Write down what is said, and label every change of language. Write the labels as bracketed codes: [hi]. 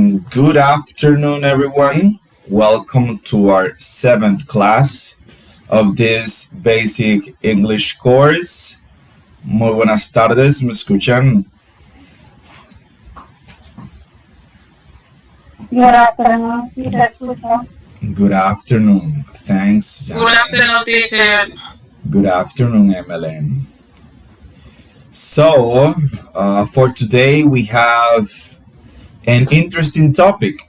[en] Good afternoon, everyone. Welcome to our 7th class of this basic English course. [es] Muy buenas tardes, ¿me escuchan? [en] Good afternoon, teacher. Good afternoon. Thanks, Jan. Good afternoon, teacher. Good afternoon, Emmeline. So, for today we have an interesting topic.